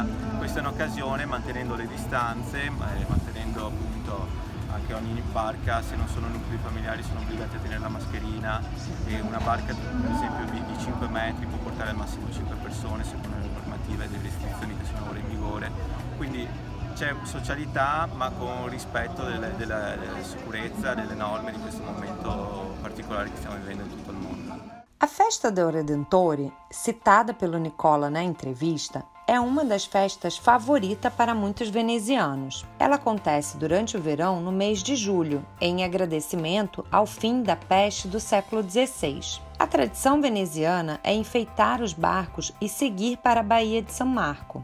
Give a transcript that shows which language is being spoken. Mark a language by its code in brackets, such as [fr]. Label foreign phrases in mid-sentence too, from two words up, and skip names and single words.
[it] Questa è un'occasione, mantenendo le distanze, mantenendo appunto anche ogni barca, se non sono nuclei familiari sono obbligati a tenere la mascherina e una barca ad esempio di 5 metri può portare al massimo 5 persone secondo le normative e le restrizioni che sono ora in vigore. Quindi c'è socialità ma con rispetto della sicurezza, delle norme di questo momento particolare che stiamo vivendo in tutto il mondo. [pt] A festa del Redentore, citada pelo Nicola na entrevista, é uma das festas favoritas para muitos venezianos. Ela acontece durante o verão no mês de julho, em agradecimento ao fim da peste do século XVI. A tradição veneziana é enfeitar os barcos e seguir para a Baía de São Marco.